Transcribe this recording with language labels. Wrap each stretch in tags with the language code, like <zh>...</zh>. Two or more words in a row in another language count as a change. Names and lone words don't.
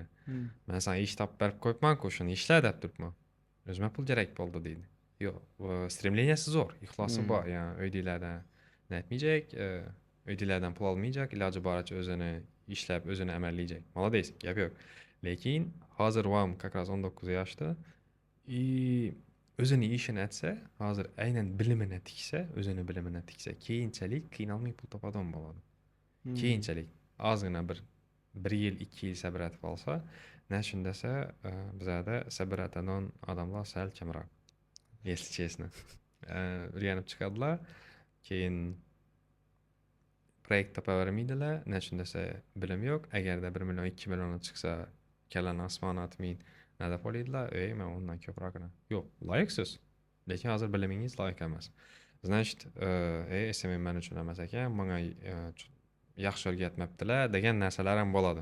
<uz>Men sana ish topib berib qo'yibman-ku, shuni ishla deb turibman. O'zimga pul kerak bo'ldi deydi. Yo'q, stремленияsi zo'r, ixlosi bor, ya'ni uydagilardan aytmayjak, uydagilardan pul olmayjak, iloji boricha o'zini ishlab, o'zini amallayjak. Молодец, gap yo'q. Lekin hozir ham</uz> <ru>как раз</ru> <uz>19 yoshda o'zini ishini aytsa, hozir aynan bilimini tiksa, o'zini bilimini tiksa, keyinchalik qiynalmay pul topadigan bo'ladi. Keyinchalik ozgina bir 1 yil, 2 yil sabr etib olsa, nashun desa, bizada sabr etadigan odamlar sal kamroq.</uz> <ru>Если честно.</ru> <uz>O'rganib chiqadilar, keyin proyekt topavermaydilar, nashun desa bilim yo'q. Agarda 1 million, 2 million chiqsa, kallani osmon otmaydi. Nada qo'ydilar, men undan ko'proqini. Yo'q, loyiqsiz. Lekin hozir bilimingiz loyiq emas. Значит, SMM men uchun emas ekan, menga yaxshi o'rgatmabdilar degan narsalar ham bo'ladi.</uz>